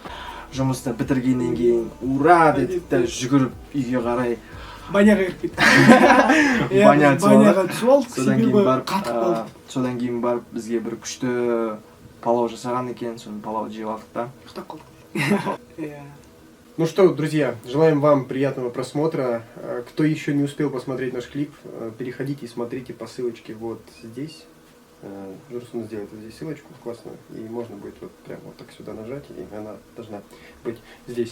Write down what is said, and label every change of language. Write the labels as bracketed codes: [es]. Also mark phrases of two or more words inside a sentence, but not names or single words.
[kk] Жұмысты бітіргеннен кейін ура дедік та жүгіріп үйге қарай Баняға кіріп кетті. Баняға түсіп алдық, себебі қатып қалдық. Содан кейін барып бізге бір күшті палау жасаған екен, соны палау жеп алдық та. Ұйықтап қалдық. [ru] Ну что, друзья, желаем вам приятного просмотра. Кто еще не успел посмотреть наш клип, переходите и смотрите по ссылочке вот здесь. Журсун сделает вот здесь ссылочку классную, и можно будет вот прям вот так сюда нажать, и она должна быть здесь.